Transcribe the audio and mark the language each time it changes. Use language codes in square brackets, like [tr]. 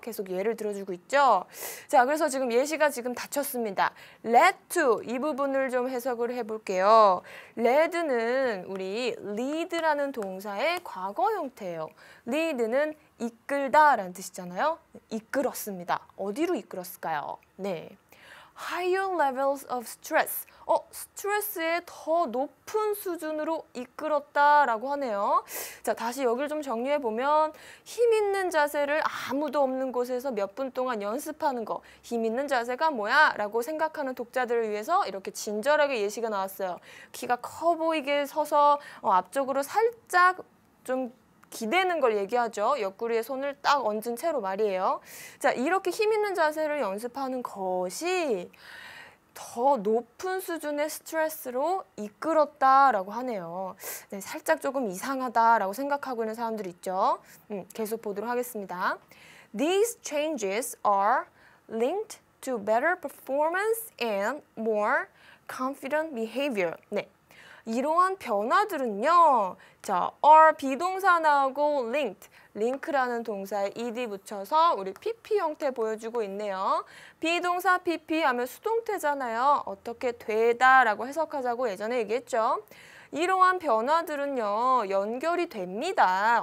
[ko] 계속 예를 들어주고 있죠. 자, 그래서 지금 예시가 지금 닫혔습니다. [en] led to [ko] 이 부분을 좀 해석을 해볼게요. led는 우리 lead라는 동사의 과거 형태예요. lead는 이끌다라는 뜻이잖아요. 이끌었습니다. 어디로 이끌었을까요? 네. [en] higher levels of stress. [ko] 스트레스의 더 높은 수준으로 이끌었다라고 하네요. 자, 다시 여기를 좀 정리해 보면 힘 있는 자세를 아무도 없는 곳에서 몇 분 동안 연습하는 거. 힘 있는 자세가 뭐야? 라고 생각하는 독자들을 위해서 이렇게 친절하게 예시가 나왔어요. 키가 커 보이게 서서 앞쪽으로 살짝 좀 기대는 걸 얘기하죠. 옆구리에 손을 딱 얹은 채로 말이에요. 자, 이렇게 힘 있는 자세를 연습하는 것이 더 높은 수준의 스트레스로 이끌었다라고 하네요. 네, 살짝 조금 이상하다라고 생각하고 있는 사람들 있죠. 계속 보도록 하겠습니다. [en] These changes are linked to better performance and more confident behavior. [ko] 네. 이러한 변화들은요. 자, are 비동사 나오고 linked, link라는 동사에 ed 붙여서 우리 pp 형태 보여주고 있네요. 비동사 pp 하면 수동태잖아요. 어떻게 되다라고 해석하자고 예전에 얘기했죠. 이러한 변화들은요. 연결이 됩니다.